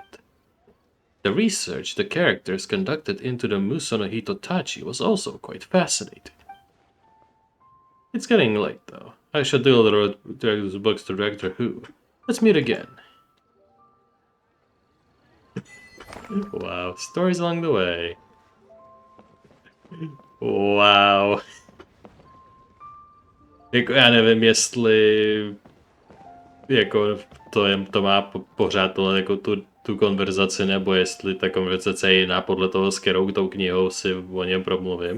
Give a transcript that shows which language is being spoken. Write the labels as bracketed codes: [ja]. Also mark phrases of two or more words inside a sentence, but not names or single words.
[en] The research the characters conducted into the Musono Hitotachi was also quite fascinating. It's getting late, though. I should do a little the books to Director Who. Let's meet again. Wow, stories along the way. Wow. [cs] Jako já nevím, jestli jako to má pořád tohle jako tu konverzaci, nebo jestli ta konverzace je jiná podle toho, s kterou tou knihou si o něm promluvím.